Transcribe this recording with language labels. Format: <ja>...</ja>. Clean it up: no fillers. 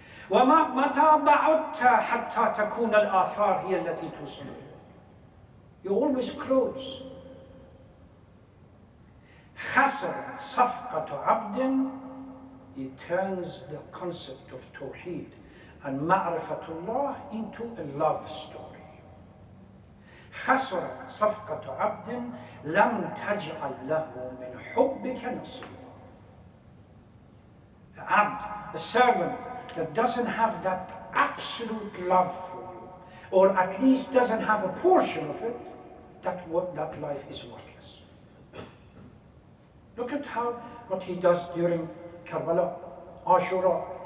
<ar>وَمَتَى بَعُدْتَ حَتَّى تَكُونَ الْآثَارِ هِيَ الَّتِي تُوصِلُ.</ar> <en>You're always close.</en> <ar>خَسَرَ صَفْقَةُ عَبْدٍ.</ar> <en>He turns the concept of Tawheed and Ma'rifatullah into a love story.</en> <ar>خسرت صفقة عبد لم تجعل له من حبك نصيبا.</ar> <en>Abd, a servant that doesn't have that absolute love for you, or at least doesn't have a portion of it, that life is worthless. Look at what he does during Karbala, Ashura.</en>